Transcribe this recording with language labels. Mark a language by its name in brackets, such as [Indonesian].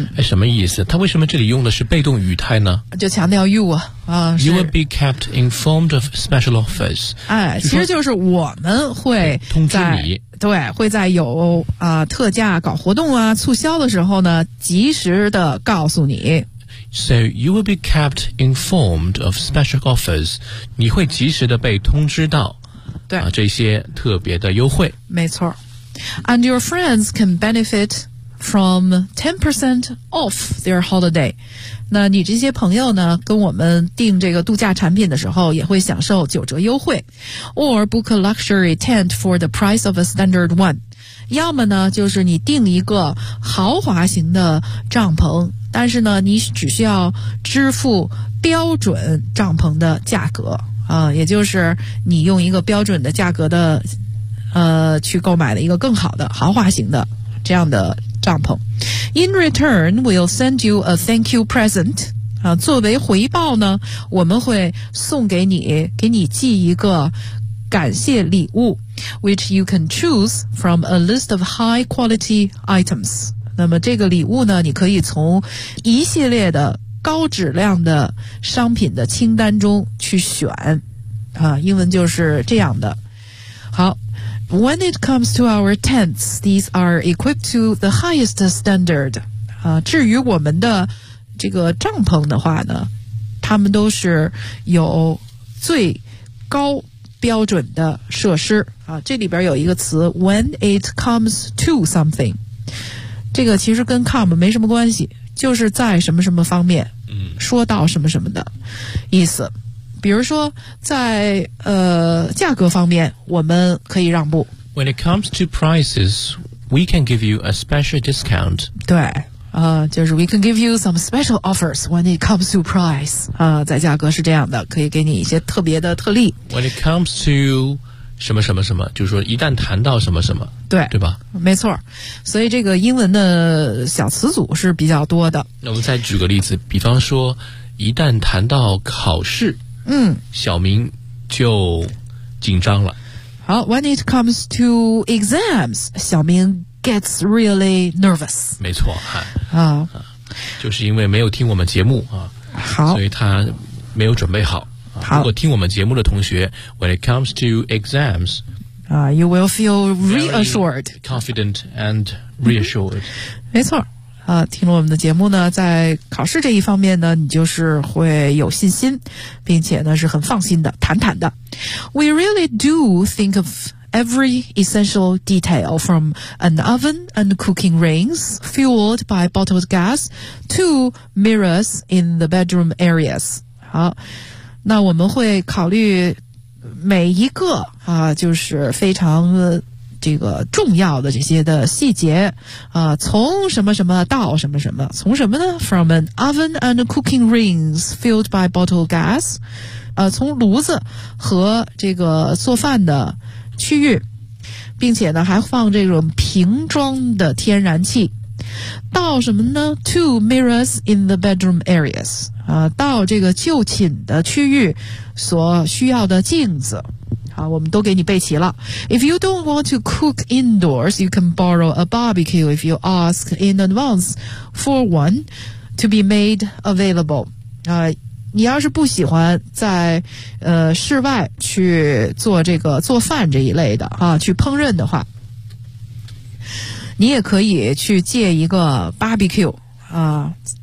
[Chinese] 什么意思？他为什么这里用的是被动语态呢？就强调 you 啊。 [English] You will be kept informed of special offers。 [Chinese] 其实就是我们会在通知你，对，会在有特价搞活动啊、促销的时候呢，及时的告诉你。 [English] So you will be kept informed of special offers。 [Chinese] 你会及时的被通知到。对啊，这些特别的优惠，没错。 [English] And your friends can benefit from 10% off their holiday. [Chinese] 那你这些朋友呢，跟我们订这个度假产品的时候，也会享受九折优惠。 [English] Or book a luxury tent for the price of a standard one. [Chinese] 要么呢，就是你订一个豪华型的帐篷，但是呢，你只需要支付标准帐篷的价格。也就是你用一个标准的价格的去购买了一个更好的豪华型的这样的帐篷。 [English] In return, we'll send you a thank you present. [Chinese] 作为回报呢，我们会送给你，给你寄一个感谢礼物， [English] which you can choose from a list of high quality items. [Chinese] 那么这个礼物呢，你可以从一系列的高质量的商品的清单中去选，英文就是这样的。好， [English] When it comes to our tents, these are equipped to the highest standard. [Chinese] 至于我们的这个帐篷的话呢，他们都是有最高标准的设施。这里边有一个词 , [English] when it comes to something. [Chinese] 这个其实跟 come 没什么关系，就是在什么什么方面、嗯、说到什么什么的意思。比如说在价格方面我们可以让步。 [English] When it comes to prices, we can give you a special discount. [Chinese] 对。 [English] 就是 we can give you some special offers when it comes to price. [Chinese] 在价格是这样的，可以给你一些特别的特例。 [English] When it comes to [Chinese] 什么什么什么，就是说一旦谈到什么什么，对，对吧？没错。所以这个英文的小词组是比较多的。那我们再举个例子，比方说一旦谈到考试，嗯，小明就紧张了。 [English] 好 ，when it comes to exams， 小明。 Gets really nervous. [Chinese] 没错、就是因为没有听我们节目、好，所以他没有准备好、好，如果听我们节目的同学 [English] When it comes to exams、 You will feel reassured Confident and reassured、 [Chinese] 没错、听了我们的节目呢，在考试这一方面呢，你就是会有信心，并且呢是很放心的，坦坦的。 [English] We really do think ofEvery essential detail from an oven and cooking rings fueled by bottled gas to mirrors in the bedroom areas. [Chinese] 好，那我们会考虑每一个啊，就是非常这个重要的这些的细节啊，从什么什么到什么什么，从什么呢 ？ [English] From an oven and cooking rings fueled by bottled gas. [Chinese] 从炉子和这个做饭的。区域，并且呢还放这种瓶装的天然气，到什么呢 ？ [English] To mirrors in the bedroom areas， [Chinese] 到这个就寝的区域所需要的镜子，好，我们都给你备齐了。 [English] If you don't want to cook indoors, you can borrow a barbecue if you ask in advance for one to be made available。 [Chinese] 你要是不喜欢在室外去做这个做饭这一类的啊，去烹饪的话，你也可以去借一个 barbecue 啊。